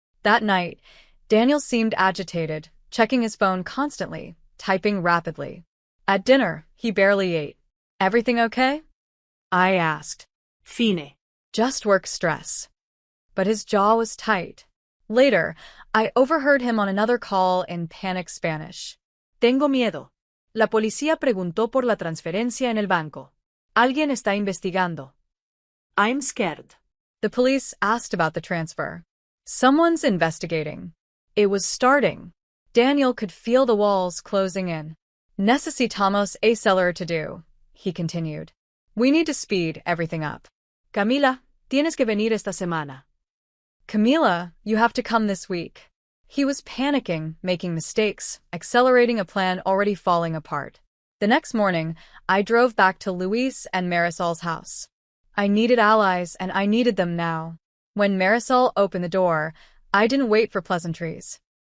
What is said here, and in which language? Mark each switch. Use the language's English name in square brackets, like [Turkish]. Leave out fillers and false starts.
[English] That night, Daniel seemed agitated, checking his phone constantly, typing rapidly. At dinner, he barely ate. "Everything okay?" I asked. Fine. "Just work stress." But his jaw was tight. Later, I overheard him on another call in panicked Spanish. [Spanish] "Tengo miedo. La policía preguntó por la transferencia en el banco. Alguien está investigando. [English] I'm scared." The police asked about the transfer. Someone's investigating. It was starting. Daniel could feel the walls closing in. [Spanish] "Necesitamos hacerlo [English] to do," he continued. "We need to speed everything up." [Spanish] "Camila, tienes que venir esta semana." [English] "Camila, you have to come this week." He was panicking, making mistakes, accelerating a plan already falling apart. The next morning, I drove back to Luis and Marisol's house. I needed allies, and I needed them now. When Marisol opened the door, I didn't wait for pleasantries.